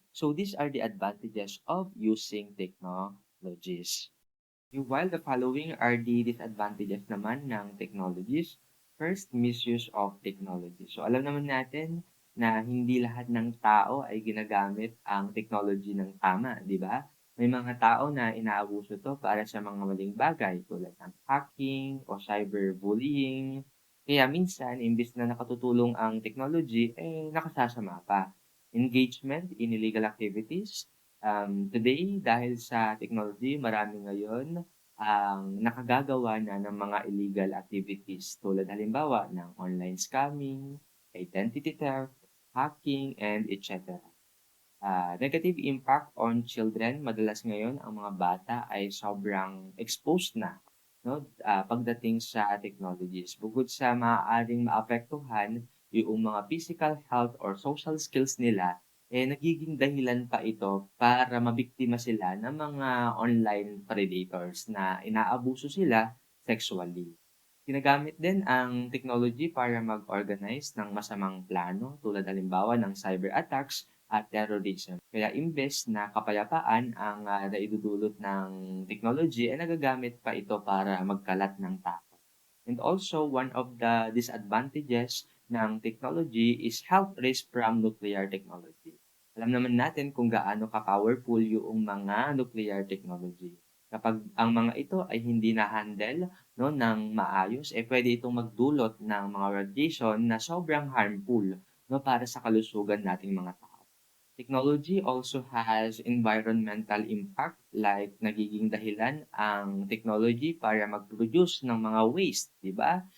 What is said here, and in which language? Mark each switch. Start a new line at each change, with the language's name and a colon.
English: So these are the advantages of using technologies. While the following are the disadvantages naman ng technologies. First, misuse of technology.
Filipino: So alam naman natin na hindi lahat ng tao ay ginagamit ang technology ng tama, di ba? May mga tao na inaabuso to para sa mga maling bagay tulad ng hacking o cyberbullying. Kaya minsan, imbis na nakatutulong ang technology, nakasasama pa.
English: Engagement in illegal activities.
Filipino: Today, dahil sa technology, marami ngayon ang nakagagawa na ng mga illegal activities tulad halimbawa ng online scamming, identity theft, hacking, and etc.
English: Negative impact on children,
Filipino: madalas ngayon ang mga bata ay sobrang exposed na no, pagdating sa technologies. Bukod sa maaaring maapektuhan yung mga physical health or social skills nila, nagiging dahilan pa ito para mabiktima sila ng mga online predators na inaabuso sila sexually. Ginagamit din ang technology para mag-organize ng masamang plano tulad halimbawa ng cyber attacks at terrorism. Kaya imbes na kapayapaan ang naidudulot ng technology, ay nagagamit pa ito para magkalat ng takot.
English: And also, one of the disadvantages ng technology is health risk from nuclear technology.
Filipino: Alam naman natin kung gaano ka-powerful yung mga nuclear technology. Kapag ang mga ito ay hindi na-handle no, ng maayos, pwede itong magdulot ng mga radiation na sobrang harmful no, para sa kalusugan nating mga tao.
English: Technology also has environmental impact like
Filipino: nagiging dahilan ang technology para mag-produce ng mga waste, di ba?